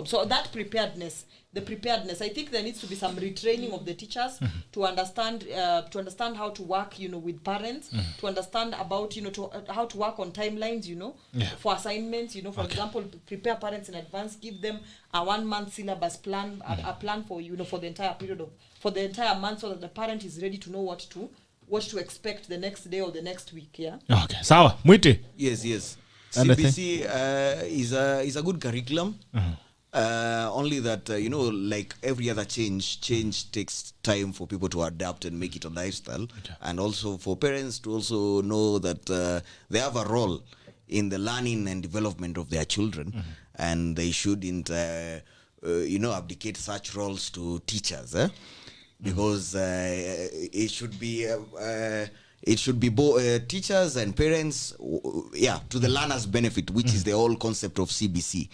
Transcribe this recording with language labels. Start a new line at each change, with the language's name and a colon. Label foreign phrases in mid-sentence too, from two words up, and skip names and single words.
English: So that preparedness, I think there needs to be some retraining of the teachers to understand how to work, you know, with parents, to understand about, you know, how to work on timelines, you know, for assignments, you know, for example, prepare parents in advance, give them a 1 month syllabus plan, a plan for, you know, for the entire period for the entire month, so that the parent is ready to know what to expect the next day or the next week. Okay, sawa. Mwiti? Yes. CBC is a good curriculum. Only that, you know, like every other change takes time for people to adapt and make it a lifestyle. And also for parents to also know that they have a role in the learning and development of their children, and they shouldn't, you know, abdicate such roles to teachers, because it should be both teachers and parents, to the learner's benefit, which is the whole concept of CBC.